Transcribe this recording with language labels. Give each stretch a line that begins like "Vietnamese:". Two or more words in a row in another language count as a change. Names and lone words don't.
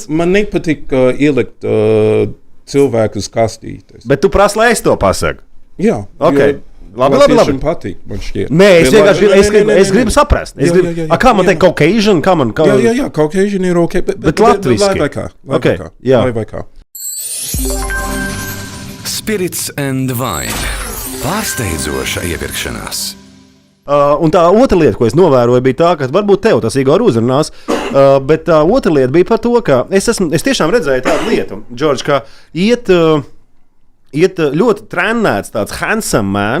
Latvian: Man nepatīk ielikt cilvēkus kastītes. Bet tu prasi, lai es to pasaku? Jā. Okay. Labi. Patīk, man šķiet. Nē, es gribu saprast. Kā man teikt, Caucasian? Jā, Caucasian ir ok, bet latviski. Lai vai kā. Spirits and Wine. Pārsteidzoša iepirkšanās. Un tā otra lieta, ko es novēroju, bija tā, ka varbūt tev tas Igor uzrunās, bet tā otra lieta bija par to, ka es tiešām redzēju tādu lietu, Džordž, ka iet ļoti trenēts tāds
English: handsome man,